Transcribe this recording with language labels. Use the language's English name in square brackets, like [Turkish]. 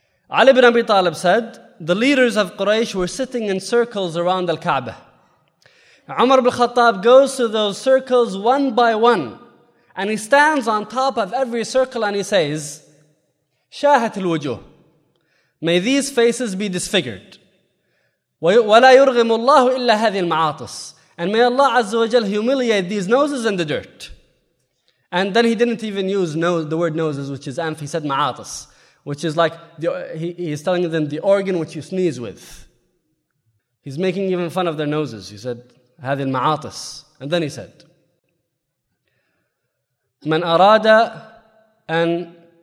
[English] Ali ibn Abi Talib said, the leaders of Quraysh were sitting in circles around Al-Kaaba. Umar bin Khattab goes to those circles one by one. And he stands on top of every circle and he says, [Arabic] شاهت الوجوه. [English] May these faces be disfigured. [Arabic] ولا يرغم الله إلا هذه المعاطس. [English] And may Allah Azza wa Jal humiliate these noses in the dirt. And then he didn't even use the word noses, which is anf. He said ma'atis, which is like, he's telling them the organ which you sneeze with. He's making even fun of their noses. He said, [Arabic] هذه المعاطس. [English] And then he said, [Arabic] من أراد أن